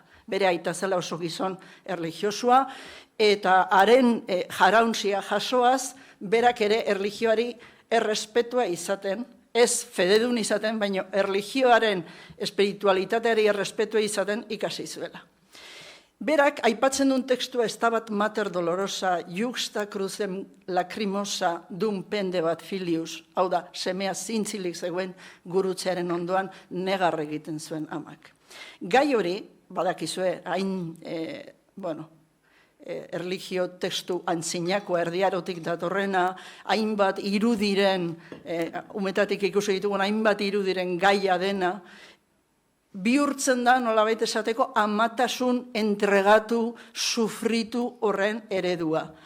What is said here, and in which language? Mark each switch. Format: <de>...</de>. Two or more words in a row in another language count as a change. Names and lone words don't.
<eu>Bere aita zela oso gizon erlijiosua, eta haren jarauntzia jasoaz, berak ere erlijioari errespetua izaten, ez fededun izaten, baina erlijioaren espiritualitateari errespetua izaten ikasi zuela. Berak, aipatzen duen tekstua</eu> <la>Stabat Mater Dolorosa, juxta crucem lacrimosa dum pende bat filius,</la> <eu>hau da, semea zintzilik zegoen gurutzearen ondoan negar egiten zuen amak. Gai hori, badakizue, hain, erlijio testu antzinakoa erdiarotik datorrena, hainbat irudiren, umetatik ikusi ditugun, hainbat irudiren gaia dena, bihurtzen da, nolabait esateko, amatasun entregatu, sufritu horren eredua.</eu>